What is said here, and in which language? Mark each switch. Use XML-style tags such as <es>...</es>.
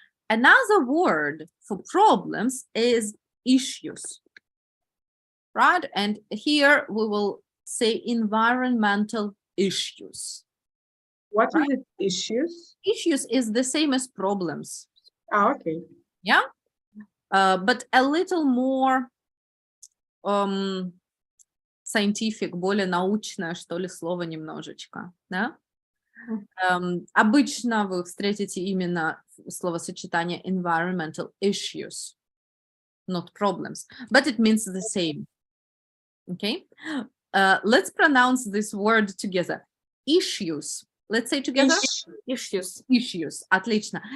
<en>Another word for problems is issues. Right? And here we will say environmental issues. What is it? Issues? Issues is the same as problems. Okay. Yeah. But a little more scientific,</en> <ru>более научное, что ли, слово немножечко. Да? Обычно вы встретите именно словосочетание</ru> <en>environmental issues, not problems, but it means the same. Okay, let's pronounce this word together. Issues. Let's say together. Issues.</en> <ru>Отлично.</ru>